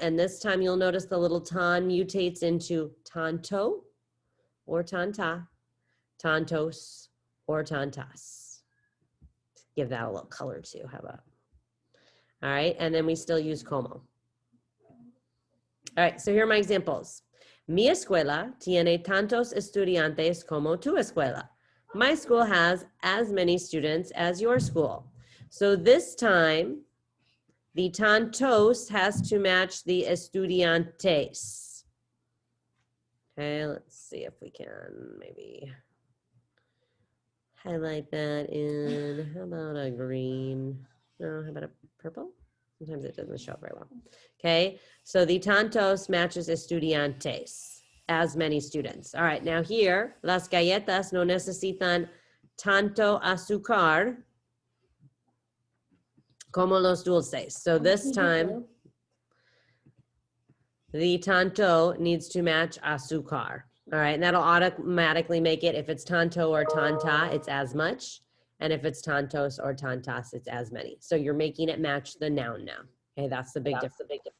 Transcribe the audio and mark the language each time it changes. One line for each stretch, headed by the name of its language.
English: And this time you'll notice the little tan mutates into tanto or tanta, tantos or tantas. Give that a little color too, how about? All right, and then we still use como. All right, so here are my examples.
Spanish: Mi escuela tiene tantos estudiantes como tu escuela.
English: My school has as many students as your school. So this time, the tantos has to match the estudiantes. Okay, let's see if we can maybe highlight that in, how about a green? No, how about a purple? Sometimes it doesn't show up very well. Okay, so the tantos matches estudiantes, as many students. All right, now here,
Spanish: las galletas no necesitan tanto azúcar como los dulces.
English: So this time, the tanto needs to match azúcar. All right, and that'll automatically make it, if it's tanto or tanta, it's as much. And if it's tantos or tantas, it's as many. So you're making it match the noun now. Okay, that's the big difference.